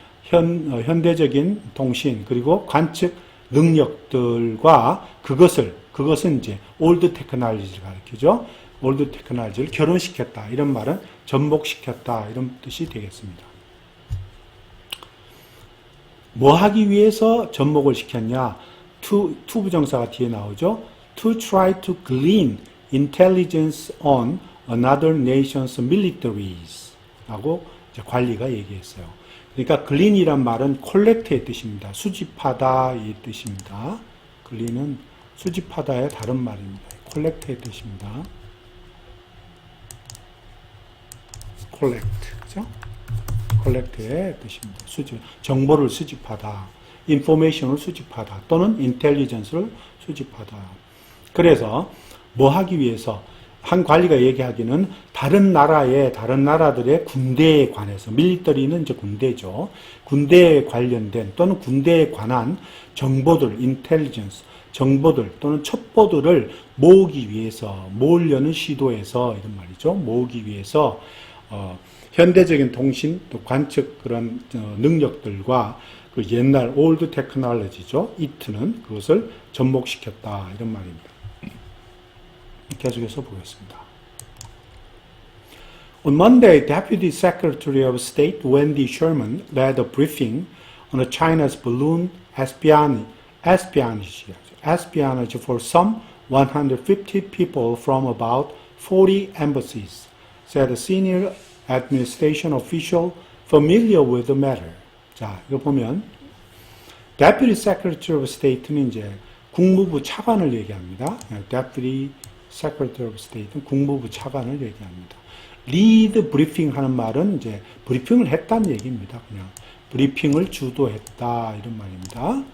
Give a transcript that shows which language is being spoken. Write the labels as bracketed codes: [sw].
[ko] 현대적인 통신 그리고 관측 능력들과 그것은 이제 old technology를 가리키죠. old technology를 결혼시켰다 이런 말은 접목시켰다 이런 뜻이 되겠습니다. 뭐 하기 위해서 접목을 시켰냐? to 부정사가 뒤에 나오죠. [en] To try to glean intelligence on another nation's militaries [ko] 라고 이제 관리가 얘기했어요. 그러니까 glean이란 말은 collect의 뜻입니다. 수집하다 이 뜻입니다. glean은 수집하다의 다른 말입니다. collect의 뜻입니다. collect, 그죠? collect의 뜻입니다. 정보를 수집하다, information을 수집하다, 또는 intelligence를 수집하다. 그래서 뭐 하기 위해서 한 관리가 얘기하기는 다른 나라들의 군대에 관해서, 밀리터리는 이제 군대죠. 군대에 관련된 또는 군대에 관한 정보들, intelligence, 정보들 또는 첩보들을 모으기 위해서, 모으려는 시도에서 이런 말이죠. 모으기 위해서 현대적인 통신 또 관측 그런 능력들과 그 옛날 old technology죠. it는 그것을 접목시켰다 이런 말입니다. 계속해서 보겠습니다. [en] On Monday, Deputy Secretary of State Wendy Sherman led a briefing on China's balloon espionage for some 150 people from about 40 embassies, said a senior administration official familiar with the matter. [ko] 자, 이거 보면 Deputy Secretary of State는 이제 국무부 차관을 얘기합니다. Deputy Secretary of State는 국무부 차관을 얘기합니다. [en] Lead briefing [ko] 하는 말은 이제 브리핑을 했다는 얘기입니다. 그냥 브리핑을 주도했다 이런 말입니다.